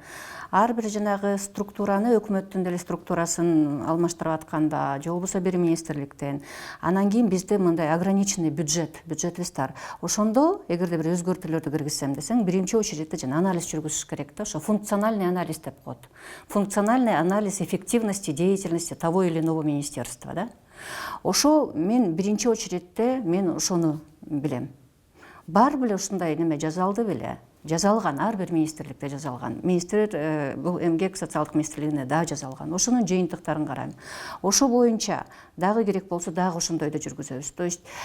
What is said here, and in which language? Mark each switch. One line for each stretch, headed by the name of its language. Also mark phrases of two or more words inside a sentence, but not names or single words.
Kyrgyz: Ар бир жанагы структураны, өкмөттүн деле структурасын алмаштырып атканда, же болбосо бир министрликтен, анан кийин бизде мындай ограниченный бюджетибиз бар. Ошондо эгерде бир өзгөртүүлөрдү киргизсем десең, биринчи очередте жана анализ жүргүзүш керек да, ошо
Russian: функциональный анализ
Kyrgyz: деп коет.
Russian: Функциональный анализ эффективности деятельности того или иного министерства, да.
Kyrgyz: Ошо мен биринчи очередте мен ошону билем. Бар беле ушундай неме жазалды беле? Жазалган, ар бир министрликте жазалган. Министр бул эмгек социалдык министрлигине да жазалган. Ошонун жыйынтыктарын карайм. Ошо боюнча дагы керек болсо дагы ошондойду жүргүзөбүз.